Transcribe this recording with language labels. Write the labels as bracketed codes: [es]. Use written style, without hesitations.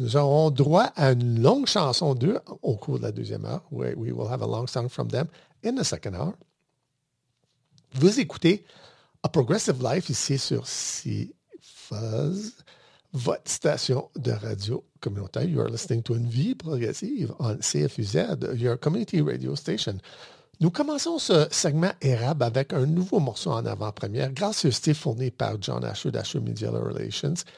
[fr] Nous aurons droit à une longue chanson d'eux au cours de la deuxième heure. [en] We will have a long song from them in the second hour. [fr] Vous écoutez A Progressive Life ici sur CFuzz, votre station de radio communautaire. [en] You are listening to Une Vie Progressive on CFUZ, your community radio station. [fr] Nous commençons ce segment érable avec un nouveau morceau en avant-première, gracieuseté fournie par John Asher d'Asher Media Relations.